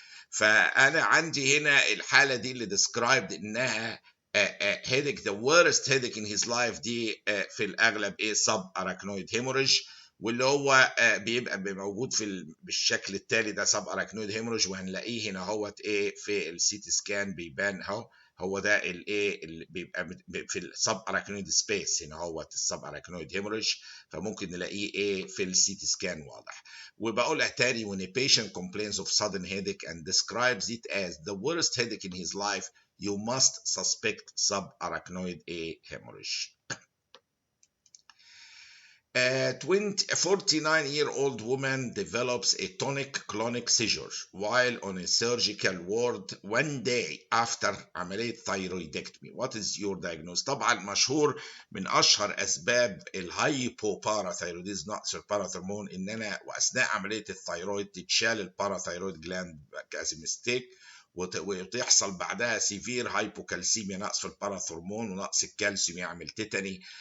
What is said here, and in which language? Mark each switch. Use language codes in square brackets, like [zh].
[ar] فأنا عندي هنا الحالة دي اللي described إنها [en] headache the worst headache in his life [ar] دي في الأغلب subarachnoid hemorrhage، واللي هو بيبقى موجود بالشكل التالي ده subarachnoid hemorrhage، وهنلاقيه هنا هوت في السي تي سكان بيبان اهو. هو ده اللي بيبقى في السباراكنويد سبيس، هنا هو السباراكنويد هيموريج، فممكن نلاقيه في السي تي سكان واضح. وبقولها تاني: [en] when a patient complains of sudden headache and describes it as the worst headache in his life, you must suspect subarachnoid hemorrhage. A 49-year-old woman develops a tonic-clonic seizure while on a surgical ward one day after عملية thyroidectomy. What is your diagnosis؟ [ar] طبعا مشهور من أشهر أسباب الهايبوباراثايروديزم، نقص الباراثرمون، إن أنا وأثناء عملية الثايرويد تتشال الباراثايرويد جلاند كأس ميستيك، وتحصل بعدها سيفير هايبوكالسيميا، نقص في الباراثرمون ونقص الكالسيوم يعمل تيتاني.